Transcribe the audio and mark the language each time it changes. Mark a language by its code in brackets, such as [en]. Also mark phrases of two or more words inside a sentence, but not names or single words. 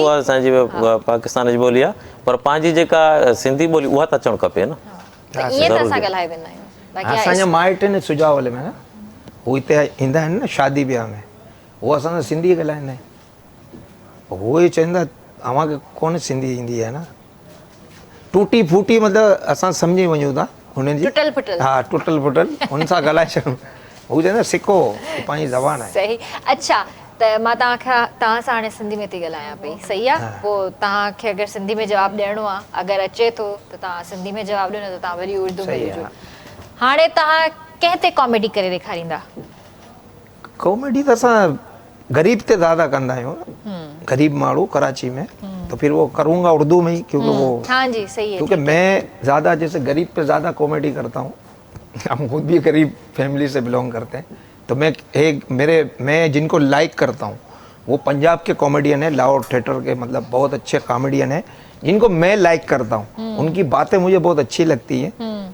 [sd] उहा असांजी पाकिस्तान जी ॿोली आहे, पर पंहिंजी जेका सिंधी ॿोली उहा त अचणु खपे न। त ईअं त असां ॻाल्हाए वेंदा आहियूं बाक़ी असांजा माइट आहिनि सुजावले में न, हू हिते ईंदा आहिनि न शादी ब्याह में, उहो असां सां सिंधी ॻाल्हाईंदा आहिनि, उहो ई चवंदा अव्हांखे कोन सिंधी ईंदी आहे न, टूटी फूटी मतिलबु असां सम्झी वञूं था हुननि जी, टुटल फुटल हा टुटल फुटल हुन सां ॻाल्हाए छॾूं, हू चवंदा सिखो पंहिंजी ज़बान आहे। सही अच्छा त मां तव्हां सां हाणे सिंधी में थी ॻाल्हायां पई सही आहे पोइ तव्हांखे अगरि सिंधी में जवाबु ॾियणो आहे अगरि अचे थो त तव्हां सिंधी में जवाबु ॾियो न त तव्हां वरी उर्दू में सही ॾिजो आहे। हाणे तव्हां कंहिं ते कॉमेडी करे ॾेखारींदा कॉमेडी त असां गरीब ते ज़्यादा कंदा आहियूं न, गरीब माण्हू कराची में, [ur] تو پھر وہ کروں گا اردو میں ہی کیونکہ وہ ہاں جی صحیح ہے کیونکہ میں زیادہ جیسے غریب پہ زیادہ کامیڈی کرتا ہوں ہم خود بھی غریب فیملی سے بلانگ کرتے ہیں، تو میں جن کو لائک کرتا ہوں وہ پنجاب کے کامیڈین ہے، لاہور تھیٹر کے مطلب بہت اچھے کامیڈین ہے جن کو میں لائک کرتا ہوں، ان کی باتیں مجھے بہت اچھی لگتی ہیں.